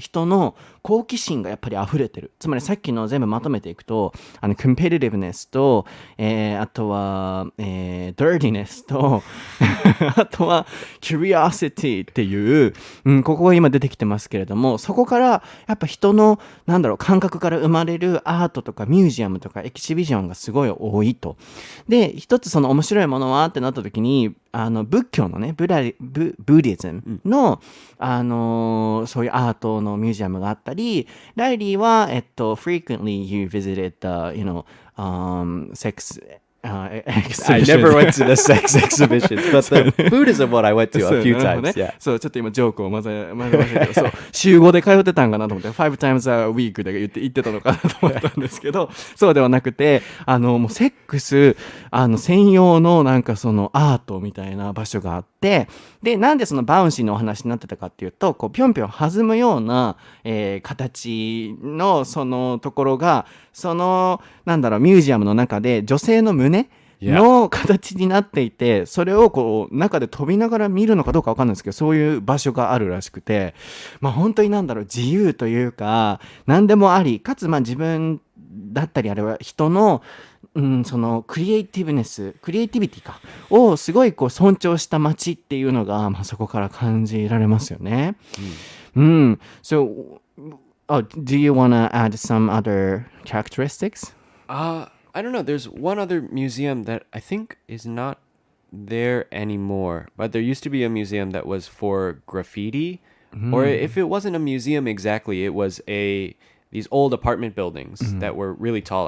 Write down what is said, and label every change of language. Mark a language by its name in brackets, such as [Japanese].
[Japanese] 人の好奇心がやっぱり溢れてる。つまりさっきの全部まとめていくと、competitiveness と、あとは、dirtiness と、あとは curiosity っていう、ここが今出てきてますけれども、そこからやっぱ人の、感覚から生まれるアートとかミュージアムとかエキシビジョンがすごい多いと。で、一つその面白いものはってなった時に、仏教のね、ブディズムの、そういうアートのミュージアムがあったり、ライリーは、 [English] frequently you visited the, sex I never went to the sex exhibitions, but the Buddhism one I went to a few times. Yeah. [Japanese] そう、ちょっと今ジョークを混ぜましたけど、そう、週5で通ってたんかなと思って、 [English] 5 times a week [Japanese] で言ってたのかなと思ったんですけど、そうではなくて、もうセックス、専用のそのアートみたいな場所があって、で、なんでそのバウンシーのお話になってたかっていうと、こう、ぴょんぴょん弾むような、形のそのところが、その、ミュージアムの中で女性の胸の形になっていて、それをこう、中で飛びながら見るのかどうかわかんないですけど、そういう場所があるらしくて、本当に自由というか、何でもあり、かつ自分だったり、あれは人の、そのクリエイティビティかをすごいこう尊重した街っていうのが、そこから感じられますよね。 [English] So, do you want to add some other characteristics? I don't know. There's one other museum that I think is not there anymore, but there used to be a museum that was for graffiti, or if it wasn't a museum exactly, it was these old apartment buildings that were really tall.